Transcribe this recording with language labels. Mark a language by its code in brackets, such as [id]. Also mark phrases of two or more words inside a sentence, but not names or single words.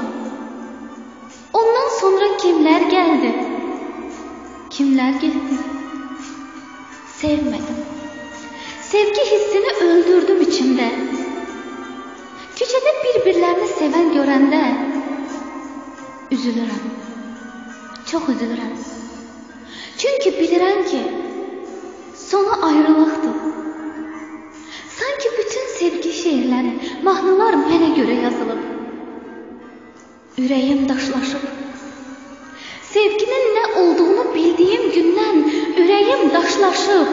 [tr] Ondan sonra kimler geldi, kimler gitti. Sevmedim. Sevgi hissini öldürdüm içimde. Küçede birbirlerini seven görende üzülürüm. Çok üzülürüm. [az] Çünkü bilirəm ki, sonu ayrılıqdır. Sanki bütün sevgi şiirləri, mahnılar mənə görə yazılıb. Ürəyim daşlaşıb. Sevginin nə olduğunu bildiyim gündən ürəyim daşlaşıb.